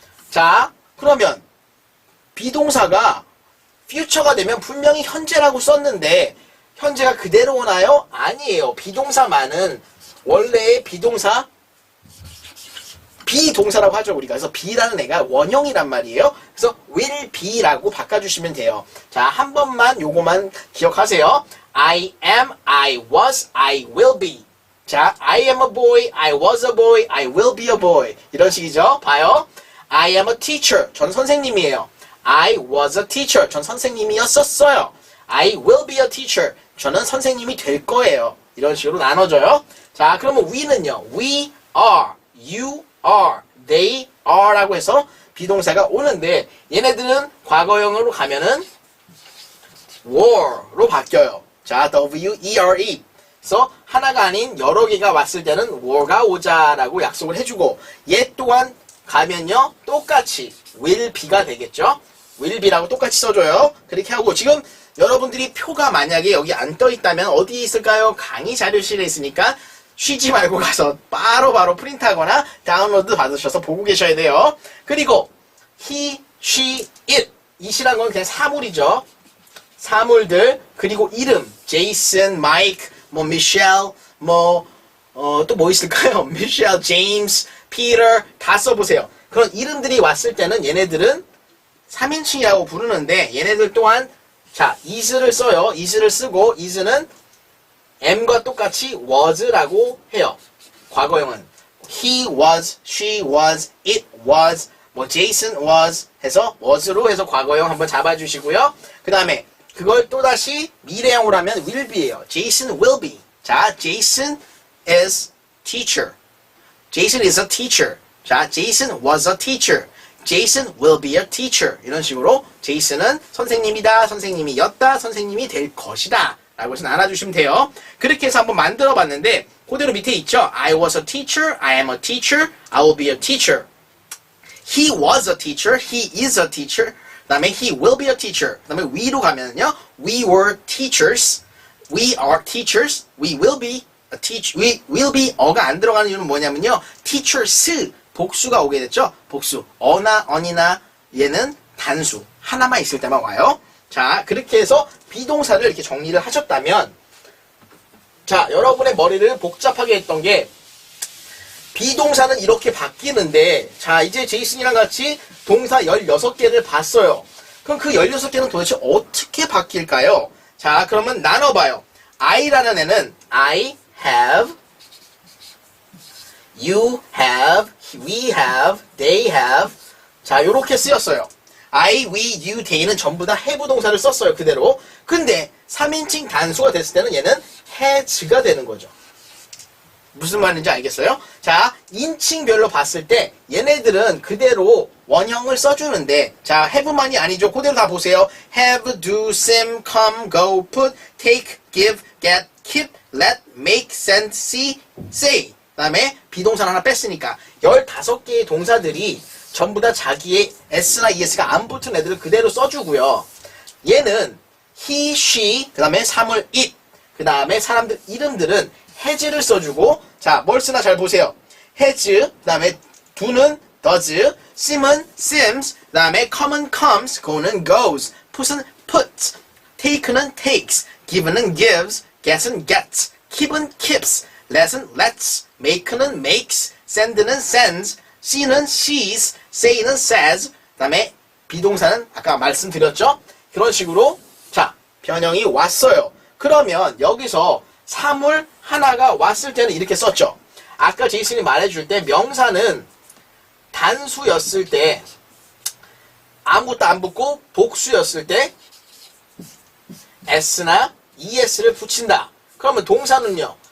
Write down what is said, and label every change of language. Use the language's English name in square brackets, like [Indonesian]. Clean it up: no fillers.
[Korean] 자, 그러면 비동사가 future가 되면 분명히 현재라고 썼는데 현재가 그대로 오나요? 아니에요. 비동사만은 원래의 비동사라고 하죠, 우리가. 그래서 be라는 애가 원형이란 말이에요. 그래서 will be라고 바꿔주시면 돼요. 자, 한 번만 요거만 기억하세요. [English] I am, I was, I will be. 자, I am a boy, I was a boy, I will be a boy. [Korean] 이런 식이죠. 봐요. [English] I am a teacher. [Korean] 전 선생님이에요. [English] I was a teacher. [Korean] 전 선생님이었었어요. [English] I will be a teacher. [Korean] 저는 선생님이 될 거예요. 이런 식으로 나눠져요. 자, 그러면 we는요. We are, you are, they are 라고 해서 비동사가 오는데 얘네들은 과거형으로 가면은 were로 바뀌어요. [English] 자, W-E-R-E. [Korean] 그래서 하나가 아닌 여러 개가 왔을 때는 were가 오자라고 약속을 해주고 얘 또한 가면요. 똑같이 will be가 되겠죠. will be라고 똑같이 써줘요. 그렇게 하고 지금 여러분들이 표가 만약에 여기 안 떠 있다면 어디에 있을까요? 강의 자료실에 있으니까 쉬지 말고 가서 바로바로 프린트하거나 다운로드 받으셔서 보고 계셔야 돼요. [English] 그리고 he, she, it. [Korean] it이란 건 그냥 사물이죠. 사물들, 그리고 이름, 제이슨, 마이크, 뭐 미셸, 뭐 또 뭐 있을까요? 미셸, 제임스, 피터 다 써보세요. 그런 이름들이 왔을 때는 얘네들은 3인칭이라고 부르는데 얘네들 또한 자 is를 써요. is를 쓰고 is는 am과 똑같이 was라고 해요. 과거형은 he was, she was, it was, 뭐 Jason was 해서 was로 해서 과거형 한번 잡아주시고요. 그 다음에 그걸 또다시 미래형으로 하면 will be예요. [English] Jason will be. 자, Jason is teacher. Jason is a teacher. 자, Jason was a teacher. Jason will be a teacher. [Korean] 이런 식으로 Jason은 선생님이다, 선생님이었다, 선생님이 될 것이다 라고 해서 나눠주시면 돼요. 그렇게 해서 한번 만들어 봤는데 그대로 밑에 있죠. [English] I was a teacher, I am a teacher, I will be a teacher. He was a teacher, he is a teacher. [Korean] 그 다음에 [English] he will be a teacher. [Korean] 그 다음에 we로 가면요. [English] We were teachers, we are teachers, we will be a teacher. [Korean] we will be 어가 안 들어가는 이유는 뭐냐면요. teachers 복수가 오게 됐죠. 복수. 어나 언이나 얘는 단수. 하나만 있을 때만 와요. 자, 그렇게 해서 비동사를 이렇게 정리를 하셨다면 자, 여러분의 머리를 복잡하게 했던 게 비동사는 이렇게 바뀌는데 자, 이제 제이슨이랑 같이 동사 16개를 봤어요. 그럼 그 16개는 도대체 어떻게 바뀔까요? 자, 그러면 나눠봐요. [English] I라는 애는 I have, you have, we have, they have. [Korean] 자, 요렇게 쓰였어요. I, we, you, they는 전부 다 have 동사를 썼어요. 그대로. 근데 3인칭 단수가 됐을 때는 얘는 has가 되는 거죠. 무슨 말인지 알겠어요? 자, 인칭별로 봤을 때 얘네들은 그대로 원형을 써주는데 자, have만이 아니죠. 그대로 다 보세요. [English] have, do, sim, come, go, put, take, give, get, keep, let, make, send, see, say. [Korean] 그 다음에 비동사 하나 뺐으니까 15개의 동사들이 전부 다 자기의 s나 es가 안 붙은 애들을 그대로 써주고요. 얘는 he, she, 그 다음에 사물 it, 그 다음에 사람들 이름들은 has를 써주고 자, 뭘 쓰나 잘 보세요. has, 그 다음에 do는 does, sim은 sims, 그 다음에 come은 comes, go는 goes, put은 puts, take는 takes, give는 gives, get은 gets, keep은 keeps, let은 lets, make는 makes, send는 sends, see는 sees, say는 says, 그 다음에 비동사는 아까 말씀드렸죠? 그런 식으로 자, 변형이 왔어요. 그러면 여기서 사물 하나가 왔을 때는 이렇게 썼죠. 아까 제이슨이 말해줄 때 명사는 단수였을 때 아무것도 안 붙고 복수였을 때 s나 es를 붙인다. 그러면 동사는요.